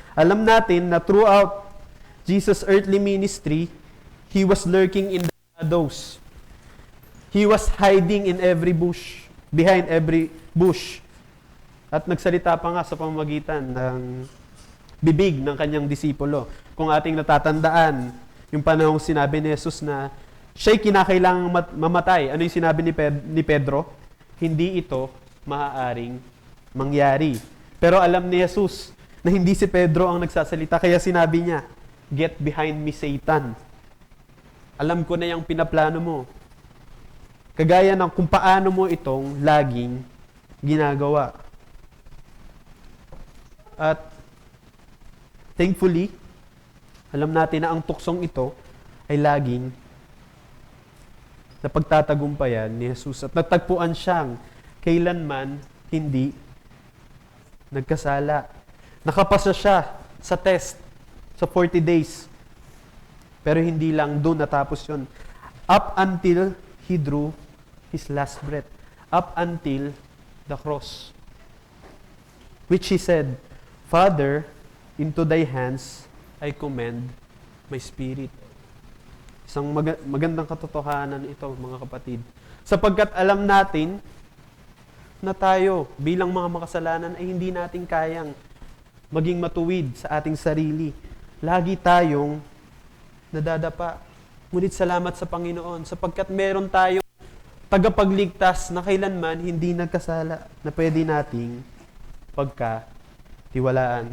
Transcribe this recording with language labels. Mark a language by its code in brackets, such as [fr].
[tl] Alam natin na [en] throughout Jesus' earthly ministry, He was lurking in the shadows. He was hiding in every bush, behind every bush. [tl] At nagsalita pa nga sa pamamagitan ng bibig ng kanyang disipulo. Kung ating natatandaan, yung panahong sinabi ni Jesus na siya'y kinakailangang mamatay. Ano yung sinabi ni Pedro? Hindi ito maaaring mangyari. Pero alam ni Jesus na hindi si Pedro ang nagsasalita. Kaya sinabi niya, [en] "Get behind me, Satan." [tl] Alam ko na yung pinaplano mo. Kagaya ng kung paano mo itong laging ginagawa. At thankfully, alam natin na ang tuksong ito ay laging na pagtatagumpayan ni Jesus. At natagpuan siyang kailanman hindi nagkasala. Nakapasa siya sa test sa 40 days. Pero hindi lang doon natapos yun. [en] Up until he drew his last breath. Up until the cross. Which he said, "Father, into thy hands I commend my spirit." [tl] Isang magandang katotohanan ito, mga kapatid. Sapagkat alam natin na tayo bilang mga makasalanan ay hindi natin kayang maging matuwid sa ating sarili. Lagi tayong nadadapa. Ngunit salamat sa Panginoon sapagkat meron tayong tagapagligtas na kailanman hindi nagkasala na pwede nating pagkatiwalaan.